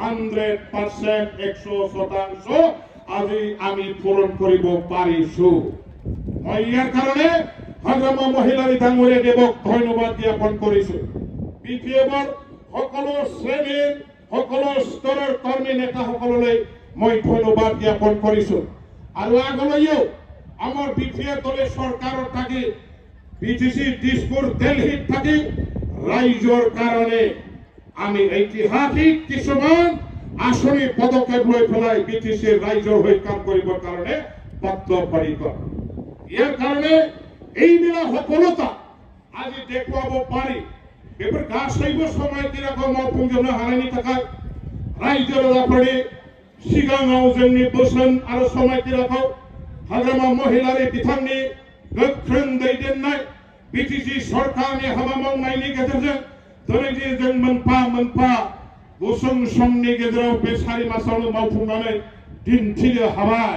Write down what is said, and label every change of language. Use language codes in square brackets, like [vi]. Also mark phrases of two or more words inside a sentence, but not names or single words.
[as] 100% 100% আজি আমি পূৰণ কৰিব পাৰিছোঁ মই ইয়াৰ কাৰণে হাগ্ৰামা মহিলাৰী ডাঙৰীয়া দেৱক ধন্যবাদ জ্ঞাপন কৰিছোঁ BPFৰ সকলো শ্ৰেণীৰ সকলো স্তৰৰ কৰ্মী নেতাসকললৈ মই ধন্যবাদ জ্ঞাপন কৰিছোঁ আৰু আগলৈও আমাৰ BPF দলে চৰকাৰৰ থাকি BTC দিছপুৰ দিল্লীত থাকি ৰাইজৰ কাৰণে আমি ঐতিহাসিক কিছুমান আঁচনি পদক্ষেপ লৈ পেলাই BTC ৰাইজৰ হৈ কাম কৰিবৰ কাৰণে বদ্ধপৰিকৰ ইয়াৰ কাৰণে এইবিলাক সফলতা আজি দেখুৱাব পাৰি [brx] बेफोर गासैबो समायखिराखौ मावफुंजोबनो हानायनि थाखाय रायजो राजाफोरनि सिगाङाव जोंनि बोसोन आरो समायखिराखौ हाग्रामा महिलारी बिथांनि गोख्रों दैदेननाय BTC सरकारनि हाबा मावनायनि गेजेरजों दिनै जे जों मोनफा मोनफा गुसुं समनि गेजेराव बे 4 मासावनो मावफुंनानै दिन्थिनो हाबाय